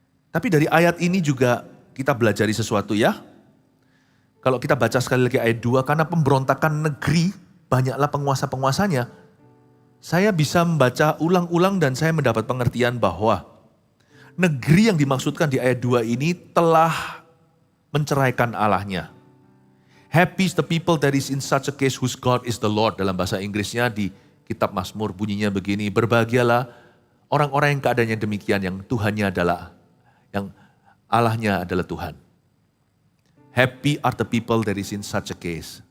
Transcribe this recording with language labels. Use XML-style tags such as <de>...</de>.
<id>Tapi dari ayat ini juga kita belajari sesuatu ya. Kalau kita baca sekali lagi ayat 2, karena pemberontakan negeri, banyaklah penguasa-penguasanya. Saya bisa membaca ulang-ulang dan saya mendapat pengertian bahwa negeri yang dimaksudkan di ayat 2 ini telah menceraikan Allahnya.</id> <en>Happy is the people that is in such a case whose God is the Lord.</en> <id>Dalam bahasa Inggrisnya di kitab Mazmur bunyinya begini, berbahagialah orang-orang yang keadaannya demikian, yang Tuhannya adalah, yang Allahnya adalah Tuhan.</id> <en>Happy are the people that is in such a case.</en>